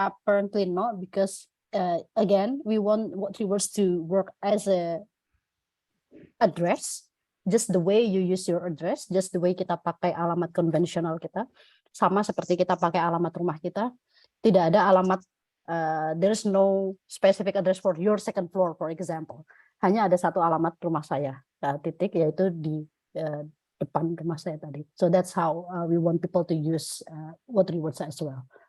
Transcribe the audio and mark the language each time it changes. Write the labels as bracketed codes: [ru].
[en] Apparently not, because again, we want what keywords to work as a address, just the way you use your address, just the way [id] kita pakai alamat konvensional kita, sama seperti kita pakai alamat rumah kita. Tidak ada alamat, [en] there's no specific address for your second floor, for example. [id] Hanya ada satu alamat rumah saya, titik, yaitu di depan rumah saya tadi. [en] So that's how we want people to use what rewards as well.